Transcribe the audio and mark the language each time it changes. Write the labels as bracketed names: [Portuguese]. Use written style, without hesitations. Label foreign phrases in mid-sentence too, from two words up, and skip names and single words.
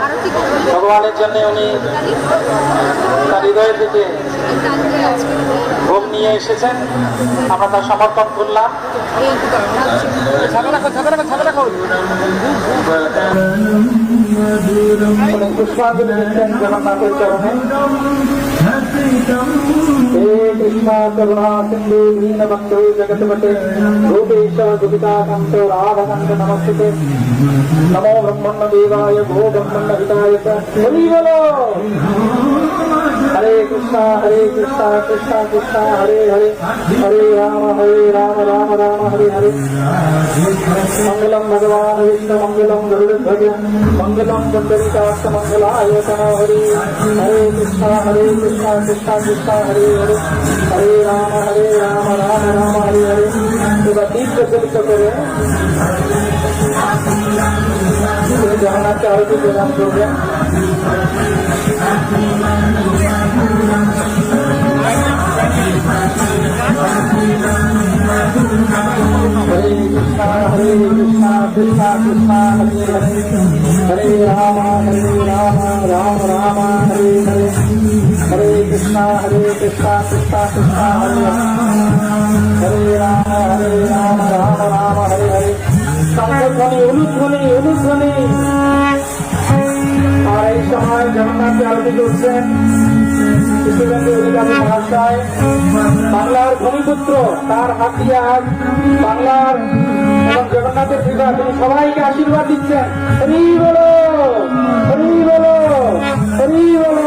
[Bangla] ভগবানের জন্য উনি তার হৃদয় থেকে ভোগ নিয়ে এসেছেন, আমরা তার সমর্পণ করলাম। পুষ্পাঞ্জলি দিচ্ছেন জগন্নাথের চরণে। [Sanskrit] हे कृष्णा करुणा सिंधु दीनबंधु जगतपते रूपेश दुहिताकांत राधाकांत नमस्ते। नमो ब्रह्मण्य देवाय भो ब्रह्मण्य हिताय च। [Bangla] হরি বলো। [Sanskrit] हरे कृष्णा कृष्णा कृष्णा हरे हरे, हरे राम राम राम हरे हरे। मंगलम भगवान विष्णु मंगलम गरुड़ध्वज मंगलम पुंडरीकाक्ष मंगलाय तनो हरि। हरे कृष्णा कृष्णा कृष्णा हरे हरे, हरे राम राम हरे हरे। [Bangla] এবার দীপ প্রজ্বলিত করে জগন্নাথকে আরতি প্রদান করবেন। [Sanskrit] हरे कृष्णा कृष्णा कृष्णा हरे हरे, हरे राम राम राम हरे हरे। हरे कृष्णा कृष्णा कृष्णा हरे हरे, हरे राम राम हरे हरे। [Bangla] শঙ্খধ্বনি উলুধ্বনি আর এই সময় জগন্নাথকে আরতি করছেন শুভেন্দু অধিকারী মহাশয়, বাংলার ভূমিপুত্র। তার হাত দিয়ে আজ বাংলার এবং জগন্নাথের পিতা তিনি সবাইকে আশীর্বাদ দিচ্ছেন। হরি বলো, হরি বলো, হরি বলো।